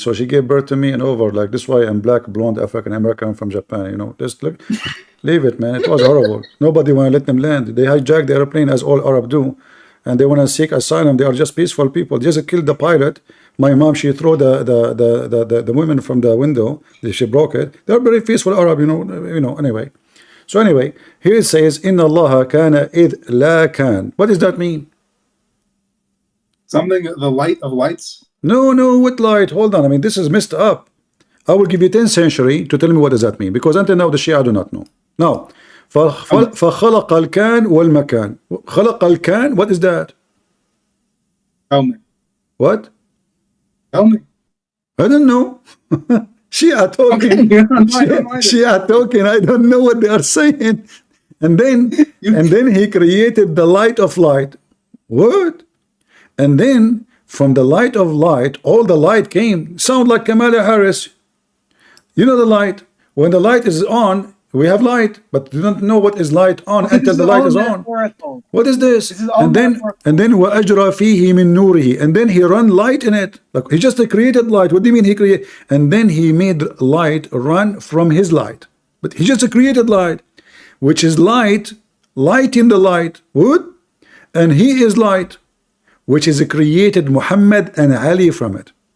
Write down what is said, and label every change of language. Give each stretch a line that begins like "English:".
English: So she gave birth to me and over. Like, this is why I'm black, blonde, African American from Japan. You know, just look, leave it, man. It was horrible. Nobody want to let them land. They hijacked the airplane as all Arab do, and they want to seek asylum. They are just peaceful people. Just killed the pilot. My mom, she threw the women from the window. She broke it. They're very peaceful Arab, you know. Anyway. So anyway, here it says,
Arabic: إِنَّ اللَّهَ كَانَ إِذْ لَا كَانَ.
English: What does that mean? Something, the light of lights? No, what light? Hold on. I mean, this is messed up. I will give you 10th century to tell me what does that mean, because until now the Shia do not know. Now,
Arabic: فَخَلَقَ الْكَانِ وَالْمَكَانِ. خَلَقَ الْكَانِ,
English: what is that? Tell me. What? Tell me. I don't know. Shia talking. Shia talking. I don't know what they are saying. And then he created the light of light. What? And then from the light of light, all the light came. Sound like Kamala Harris. You know the light. When the light is on, we have light, but we don't know what is light on until the light is on. What is this? And then
Arabic: وَأَجْرَى فِيهِ مِن نُورِهِ.
English: And then he run light in it. Like, he just created light. What do you mean he created? And then he made light run from his light. But he just created light, which is light in the light. What? And he is light, which is created Muhammad and Ali from it.